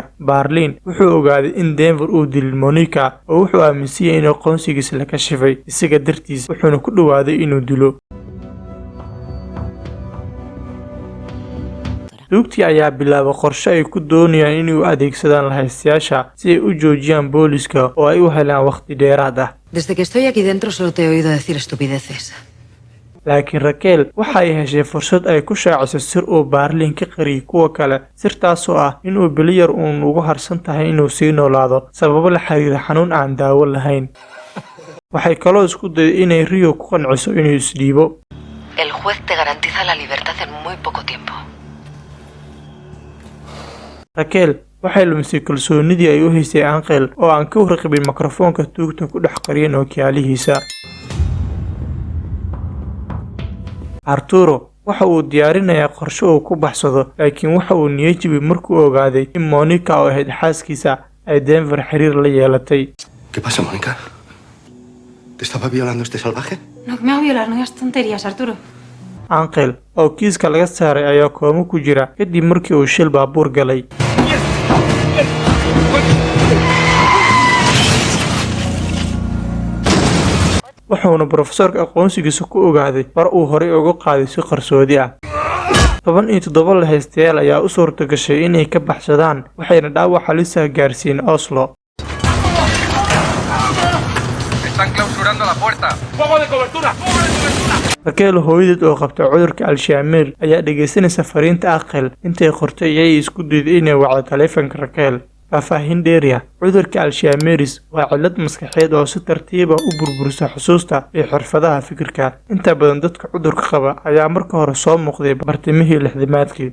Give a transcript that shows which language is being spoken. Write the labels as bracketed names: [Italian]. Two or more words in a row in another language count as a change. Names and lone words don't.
[Somali] Berlin wuxuu ogaaday in Denver uu dilay Monica oo wuxuu aaminsan yahay in aqoonsigiisa la kashifay isaga dartiis wuxuuna ku dhawaaday inuu dilo. Tuugtii ayaa bilaabay qorshe ay ku doonayaan inay u adeegsadaan lahaystayaasha si ay u joojiyaan booliska oo ay u helaan waqti dheeraad ah. [Spanish] Desde que estoy aquí dentro solo te he oído decir estupideces. [Somali] Laakiin Raquel waxa ay heshay fursad ay ku shaaciso sir uu Berlin ka qariyay kuwa kale sirtaasoo ah inuu biliyar ugu harsan tahay inuu sii noolaado sababo la xiriira xanuun aan daawo lahayn. Waxay kaloo isku dayday inay Rio ku qanciso inuu isdhiibo. [Spanish] El juez te garantiza la libertad en muy poco tiempo. [Somali] Raquel waxay lumisay kalsoonidii ay u haysay Angel oo aan ka warqabin mikrofoonka tuugta ku dhex qariyay ookiyaalihiisa. Arturo waxa uu diyaarinayaa qorshe uu ku baxsado laakiin waxa uu niyad jabiyay markuu ogaaday in Monica oo ahayd xaaskiisa ay Denver xiriir la yeelatay. [Spanish] ¿Qué pasa, Mónica? ¿Te estaba violando este salvaje? No me va a violar, no digas tonterías, Arturo. [Somali] Angel oo kiiska laga saaray ayaa koomo ku jira kadib markii uu shil baabuur galay. wuxuuna professorka aqoonsigiisa ku ogaaday war uu horey uga qaaday si qarsoodi ah. 17 lahaystayaal ayaa u suurta gashay inay ka baxsadaan waxayna dhaawac halis ah gaarsiin Oslo. [Spanish] Están clausurando la puerta. ¡Fuego de cobertura! ¡Fuego de cobertura! [Somali] Raquel hooyadeed oo qabta cudurka Alzheimer ayaa dhageysanaysa fariinta Angel intay qortay iyay isku dayday inay wacdo taleefanka Raquel. Faahfaahin dheeriya cudurka Alzheimer waa cillad maskaxeed oo si tartiib ah u burburisa xusuusta iyo xirfadaha fikirka. Inta badan dadka cudurka qaba ayaa marka hore soo muuqday bartamihii lixdamaadkii.